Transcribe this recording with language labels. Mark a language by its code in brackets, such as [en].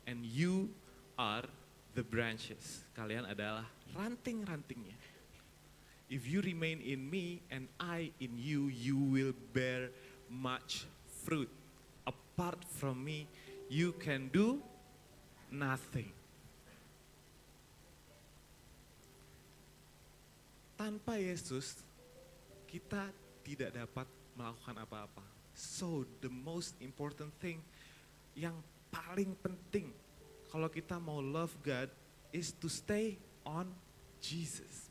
[en] And you are the branches. [id] Kalian adalah ranting-rantingnya. [en] If you remain in me and I in you, you will bear much fruit. Apart from me, you can do nothing. [id] Tanpa Yesus, kita tidak dapat melakukan apa-apa. [en] So, the most important thing, [id] yang paling penting kalau kita mau [en] love God is to stay on Jesus.